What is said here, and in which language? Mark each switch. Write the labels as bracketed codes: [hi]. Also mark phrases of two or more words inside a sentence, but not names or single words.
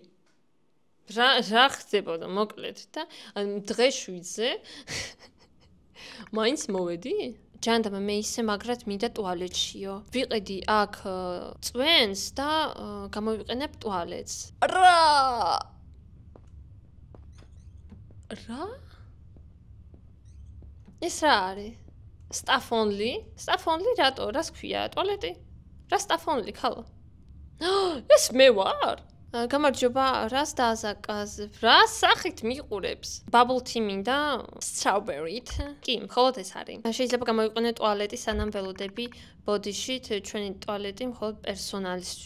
[ka] რა ხდებოდა მოკლედ და დღეს 7-ზე მაინც მოვედი? ჯანდაბა მე ისე მაგრად მინდა ტუალეტშიო. ვიყედი აქ წვენს და გამოვიყენებ ტუალეტს. რა? ეს რა არის? [en] Staff only? Staff only [ka] რატო? რას ქვია? ტუალეტი? რა [en] staff only [ka] ხალო? ეს მე ვარ? გამარჯობა, რას დააზაკაზებ? რა სახით მიყურებს? [en] Bubble tea [ka] მინდა strawberry-ით? კი, მხოლოდ ეს არის. შეიძლება გამოვიყენო ტუალეტი სანამ ველოდები ბოდიშით, ჩვენი ტუალეტი მხოლოდ პერსონალისთვის.